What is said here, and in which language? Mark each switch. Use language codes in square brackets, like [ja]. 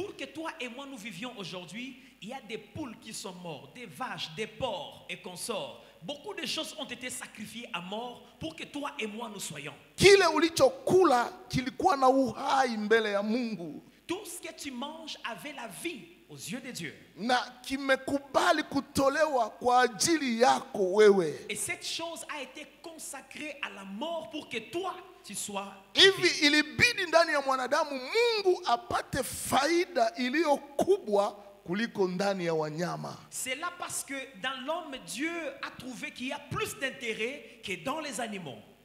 [fr] Pour que toi et moi nous vivions aujourd'hui, il y a des poules qui sont mortes, des vaches, des porcs et consorts. Beaucoup de choses ont été sacrifiées à mort pour que toi et moi nous soyons. [sw] Kile ulichokula kilikuwa na uhai mbele ya Mungu. [fr] Tout ce que tu manges avait la vie aux yeux de Dieu. [sw] Na kimekubali kutolewa kwa ajili yako wewe. [fr] Et cette chose a été consacrée à la mort pour que toi tu sois. [sw] Hivi ilibidi ndani ya mwanadamu Mungu apate faida iliyo kubwa kuliko ndani ya wanyama. [fr] C'est là parce que dans l'homme Dieu a trouvé qu'il y a plus d'intérêt que dans les animaux.